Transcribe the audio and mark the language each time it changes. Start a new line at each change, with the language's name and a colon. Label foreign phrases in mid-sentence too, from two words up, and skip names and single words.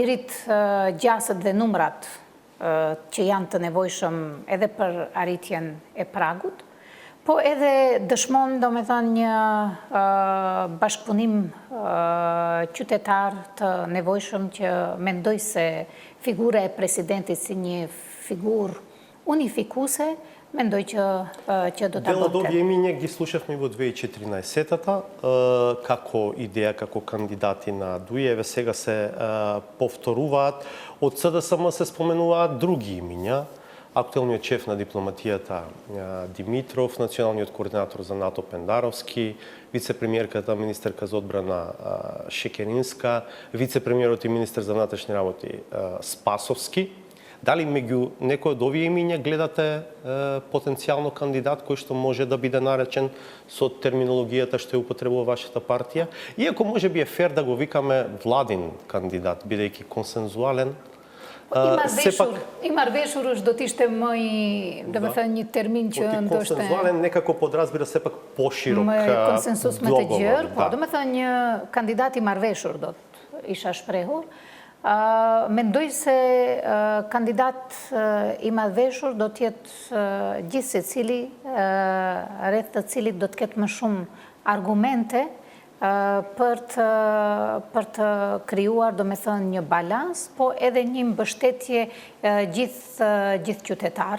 Albanian: rrit gjasët dhe numrat që janë të nevojshëm edhe për arritjen e pragut, Po edhe dëshmon, do me thënë, një bashkëpunim qytetar të nevojshëm që mendoj se figura e presidentit si një figurë unifikuese, mendoj që do ta
Macedonian: Дело
Albanian: bëte.
Macedonian: добиење ги слушавме во 2014-та како идеја, како кандидати на ДУИ, еве сега се повторуваат. Од СДСМ се споменуваат други имиња. Актуелниот шеф на дипломатијата Димитров, националниот координатор за НАТО Пендаровски, вице-премиерката, министерка за одбрана Шекеринска, вице-премиерот и министер за внатрешни работи Спасовски. Дали меѓу некој од овие имиња гледате потенцијално кандидат кој што може да биде наречен со терминологијата што ја употребува вашата партија? Иако може би е фер да го викаме владин кандидат, бидејќи консензуален.
Albanian: I marveshur është do t'ishte më do me thënë një termin që ndoshta
Macedonian: консензуален некако подразбира сепак поширок
Albanian: më konsensus me të gjërë, po
Macedonian: да.
Albanian: do me thënë një kandidat i marveshur do isha shprehur. Mendoj se kandidat i marveshur do t'jetë gjithë se cili rreth të cilit do t'ket më shumë argumente për të krijuar, do me thënë, një balans, po edhe një mbështetje gjithë qytetare.